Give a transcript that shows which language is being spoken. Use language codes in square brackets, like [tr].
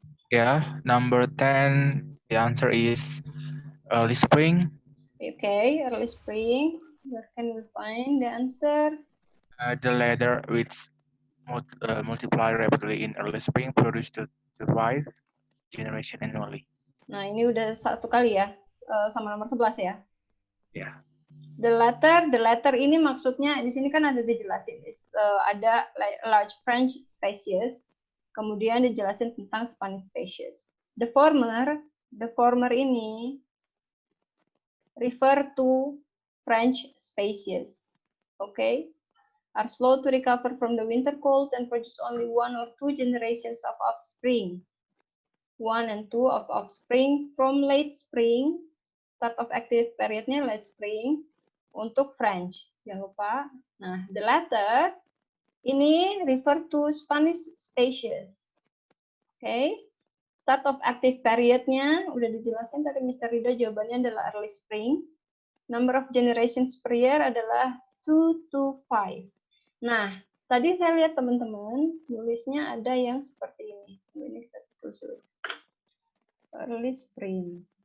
[en] Yeah, number 10, the answer is early spring. Okay, early spring. Where can we find the answer? The latter which multiply rapidly in early spring produce the 5 generation annually. [id] Nah, ini udah satu kali ya, sama nomor 11 ya. Yeah. The latter ini maksudnya di sini kan ada dijelasin, ada large French species, kemudian dijelasin tentang Spanish species. [en] The former ini refer to French species, okay? Are slow to recover from the winter cold and produce only 1 or 2 generations of offspring. 1 and 2 of offspring from late spring, start of active periodnya late spring, [id] untuk French. Jangan lupa. [en] Nah, the latter ini refer to Spanish species. [id] Okay. Start of active periodnya udah dijelasin tadi Mr. Rido, jawabannya adalah early spring. [en] Number of generations per year adalah 2 to 5. [id] Nah, tadi saya lihat teman-teman nulisnya ada yang seperti ini. Ini kita tulis early spring.